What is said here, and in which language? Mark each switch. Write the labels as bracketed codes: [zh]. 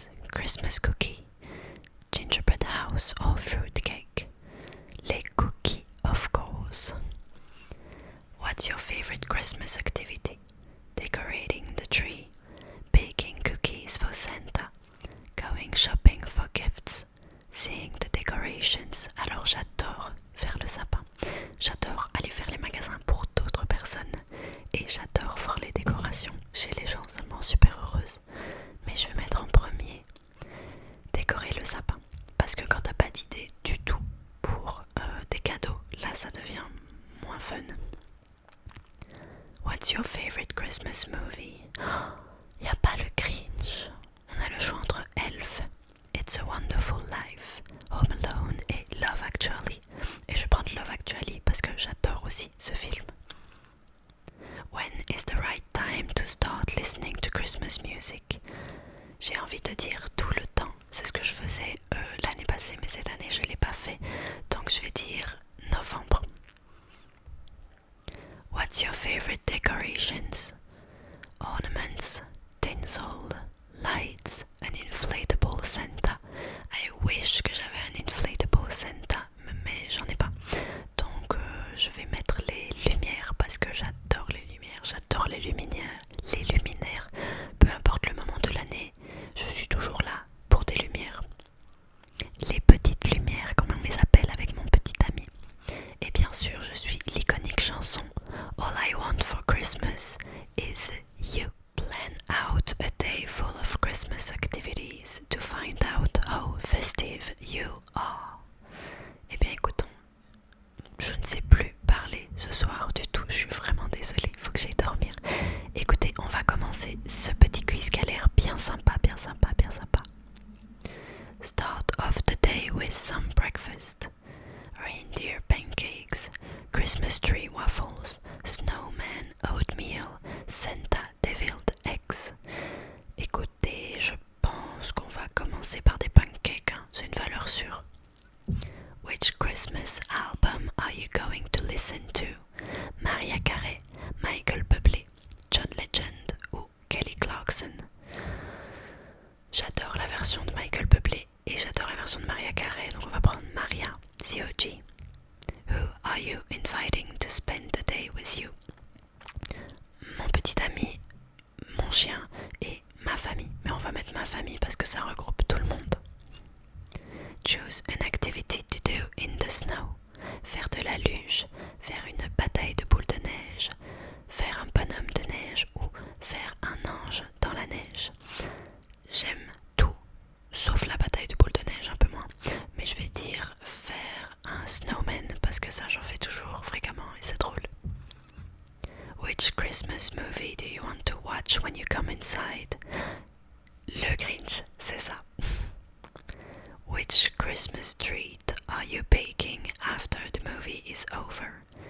[en] Christmas cookie, gingerbread house or fruit cake? [fr] Les cookies, [en] of course. What's your favorite Christmas activity? Decorating the tree, baking cookies for Santa, going shopping for gifts, seeing the decorations. [fr] Alors j'adore faire le sapin. J'adore aller faire les magasins pour d'autres personnes. Et j'adore voir les décorations chez les gens, ça me rend super heureuse. Mais je vais mettre en premier décorer le sapin. Parce que quand t'as pas d'idée du tout pour des cadeaux, là ça devient moins fun. [en] What's your favorite Christmas movie? [fr] Y a pas le Grinch. On a le choix entre Elf, It's a Wonderful Life, Home Alone et Love Actually. Et je prends Love Actually parce que j'adore aussi ce film. [en] When is the right time to start listening to Christmas music? [fr] J'ai envie de dire tout le temps. C'est ce que je faisais l'année passée, mais cette année je ne l'ai pas fait. Donc je vais dire novembre. [en] What's your favorite decorations? Ornaments, tinsel, lights, an inflatable Santa. I wish [fr] que j'avais un [en] inflatable Santa, [fr] mais j'en ai pas. Donc je vais mettre les lumières parce que j'adore les lumières, j'adore les luminaires. Les luminaires, peu importe le moment de l'année, je suis toujours là pour des lumières. Les petites lumières, comme on les appelle avec mon petit ami. Et bien sûr, je suis l'iconique chanson All I Want for Christmas is You. [en] Plan out a day full of Christmas activities to find out how festive you are. [fr] Eh bien écoutons, je ne sais plus parler ce soir du tout, je suis vraiment désolée, il faut que j'aille dormir. Écoutez, on va commencer ce petit quiz qui a l'air bien sympa, bien sympa, bien sympa. [en] Start off the day with some breakfast. Reindeer pancakes, Christmas tree waffles, snowman oatmeal, Santa deviled eggs. [fr] Écoutez, je pense qu'on va commencer par des pancakes, hein. C'est une valeur sûre. [en] Which Christmas album are you going to listen to? Mariah Carey, Michael Bublé, John Legend ou Kelly Clarkson? [fr] J'adore la version de Michael Bublé et j'adore la version de Mariah Carey, donc on va prendre Maria, [en] the OG. Who are you inviting to spend the day with you? [fr] Mon petit ami, mon chien et ma famille. Mais on va mettre ma famille parce que ça regroupe tout le monde. [en] Choose an activity to do in the snow. [fr] Faire de la luge, faire une bataille de boules de neige, faire un bonhomme de neige ou faire un ange dans la neige. J'aime tout, sauf la bataille de boules de neige un peu moins. Mais je vais dire faire un snowman parce que ça j'en fais toujours fréquemment et c'est drôle. [en] Which Christmas movie do you want to watch when you come inside? [fr] Le Grinch, c'est ça. [en] Which Christmas treat are you baking after the movie is over?